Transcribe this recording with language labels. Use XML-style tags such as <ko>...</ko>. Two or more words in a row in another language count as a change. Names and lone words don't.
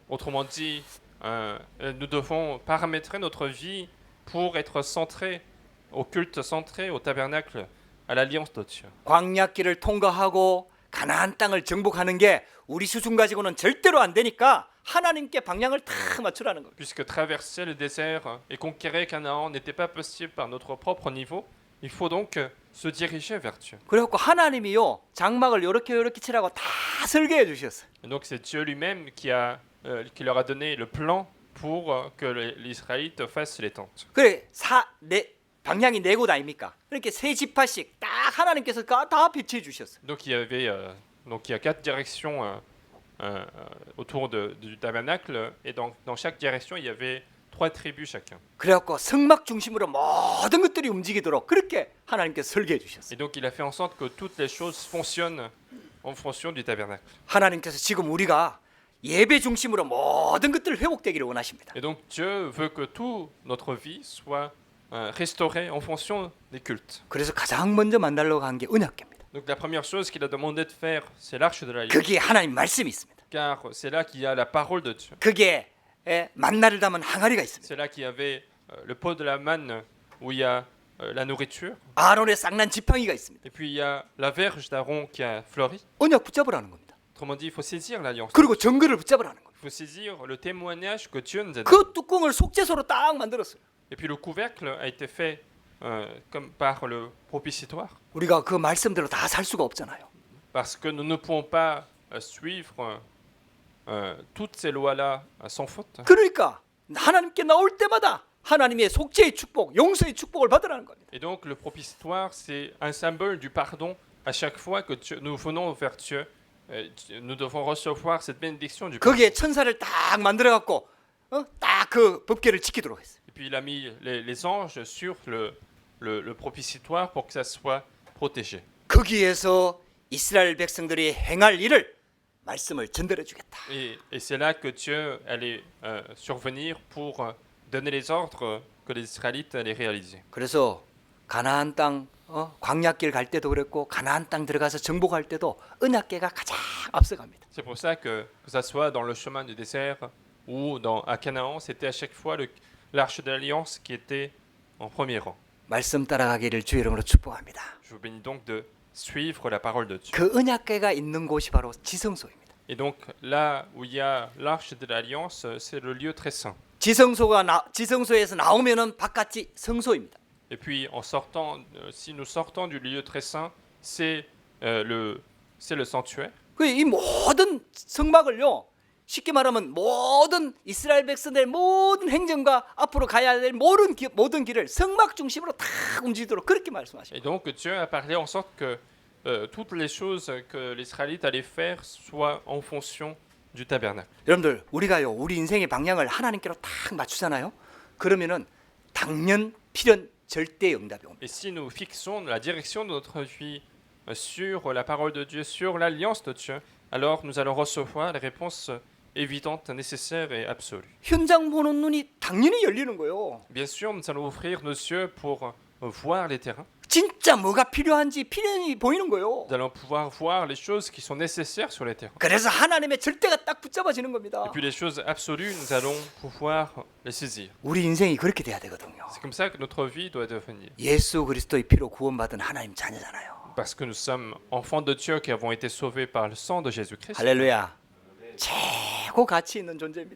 <fr>Autrement dit, nous devons paramétrer notre vie pour être centrés au culte centré, au tabernacle, à l'alliance de Dieu.</fr> <ko>광야길을 통과하고 가나안 땅을 정복하는 게 우리 수준 가지고는 절대로 안 되니까 하나님께 방향을 다 맞추라는 거예요.</ko> <fr>Puisque traverser le désert et conquérir Canaan n'était pas possible par notre propre niveau, il faut donc se dirigeait vers Dieu.</fr> <ko>그래갖고 하나님이요 장막을 요렇게 칠하고 다 설계해 주셨어요.</ko> <fr>Et donc c'est Dieu lui-même qui leur a donné le plan pour que les Israélites fassent les tentes.</fr> <ko>그래 방향이 네 곳 아닙니까? 이렇게 세 지파씩 딱 하나님께서 다 배치해 주셨어요.</ko> <fr>Donc il y a 4 directions autour du tabernacle et dans chaque direction il y avait 3 tribus chacun.</fr> <ko>그래갖고 성막 중심으로 모든 것들이 움직이도록 그렇게 하나님께서 설계해 주셨어요.</ko> <fr>Et donc il a fait en sorte que toutes les choses fonctionnent en fonction du tabernacle.</fr> <ko>하나님께서 지금 우리가 예배 중심으로 모든 것들을 회복되기를 원하십니다.</ko> <fr>Et donc Dieu veut que toute notre vie soit restaurée en fonction des cultes.</fr> <ko>그래서 가장 먼저 만들려고 한 게 언약궤입니다.</ko> <fr>Donc la première chose qu'il a demandé de faire, c'est l'arche de l'alliance,</fr> <ko>거기에 하나님 말씀이 있습니다.</ko> <fr>car c'est là qu'il y a la parole de Dieu.</fr> <ko>거기에 만나를 담은 항아리가 있습니다.</ko> <fr>C'est là qu'il y avait le pot de la manne où il y a la nourriture.</fr> <ko>아론의 쌍난 지팡이가 있습니다.</ko> <fr>Et puis il y a la verge d'Aaron qui a fleuri.</fr> <ko>언약 붙잡으라는 겁니다.</ko> <fr>Autrement dit, il faut saisir l'alliance.</fr> <ko>그리고 증거를 붙잡으라는 겁니다.</ko> <fr>Il faut saisir le témoignage que Dieu nous a donné.</fr> <ko>그 뚜껑을 속죄소로 딱 만들었어요.</ko> <fr>Et puis le couvercle a été fait comme par le propitiatoire.</fr> <ko>우리가 그 말씀대로 다 살 수가 없잖아요.</ko> <fr>Parce que nous ne pouvons pas suivre toutes ces lois-là sans faute.</fr> <ko>그러니까 하나님께 나올 때마다 하나님의 속죄의 축복, 용서의 축복을 받으라는 겁니다.</ko> <fr>Et donc le propitiatoire, c'est un symbole du pardon. À chaque fois que nous venons vers Dieu, nous devons recevoir cette bénédiction du pardon.</fr> <ko>거기에 천사를 딱 만들어 갖고 딱 그 법궤를 지키도록 했어요.</ko> <fr>Et puis il a mis les anges sur le propitiatoire pour que ça soit protégé.</fr> <ko>거기에서 이스라엘 백성들이 행할 일을 말씀을 전달해 주겠다.</ko> <fr>Et c'est là que Dieu allait survenir pour donner les ordres que les Israélites allaient réaliser.</fr> <ko>그래서 가나안 땅 광야길 갈 때도 그랬고 가나안 땅 들어가서 정복할 때도 언약궤가 가장 앞서갑니다.</ko> <fr>C'est pour ça que ça soit dans le chemin du désert ou à Canaan, c'était à chaque fois l'arche de l'alliance qui était en premier rang.</fr> <ko>말씀 따라가기를 주 이름으로 축복합니다.</ko> <fr>Je vous bénis donc de suivre la parole de Dieu.</fr> <ko>그 언약궤가 있는 곳이 바로 지성소입니다.</ko> <fr>Et donc là où il y a l'arche de l'alliance, c'est le lieu très saint.</fr> <ko>지성소에서 나오면은 바깥이 성소입니다.</ko> <fr>Et puis en sortant, si nous sortons du lieu très saint, c'est le sanctuaire.</fr> <ko>이 모든 성막을요, 쉽게 말하면 모든 이스라엘 백성들의 모든 행정과 앞으로 가야 될 모든 길을 성막 중심으로 다 움직이도록 그렇게 말씀하십니다.</ko> <fr>Et donc Dieu a parlé en sorte que toutes les choses que les Israélites allaient faire soient en fonction du tabernacle.</fr> <ko>여러분들 우리가요 우리 인생의 방향을 하나님께로 딱 맞추잖아요. 그러면은 당연 필연 절대 응답이 옵니다.</ko> <fr>Et si nous fixons la direction de notre vie sur la parole de Dieu, sur l'alliance de Dieu, alors nous allons recevoir les réponses évidentes, nécessaires et absolues.</fr> <ko>현장 보는 눈이 당연히 열리는 거예요.</ko> <fr>Bien sûr, nous allons ouvrir nos yeux pour voir les terrains.</fr> <ko>진짜 뭐가 필요한지 필연이 보이는 거예요.</ko> <fr>Nous allons pouvoir voir les choses qui sont nécessaires sur les terrains.</fr> <ko>그래서 하나님의 절대가 딱 붙잡아지는 겁니다.</ko> <fr>Et puis les choses absolues, nous allons pouvoir les saisir.</fr> <ko>우리 인생이 그렇게 돼야 되거든요.</ko> <fr>C'est comme ça que notre vie doit devenir.</fr> <ko>예수 그리스도의 피로 구원받은 하나님 자녀잖아요.</ko> <fr>Parce que nous sommes enfants de Dieu qui avons été sauvés par le sang de Jésus-Christ.</fr> <ko>할렐루야. 최고 가치 있는 존재입니다.</ko>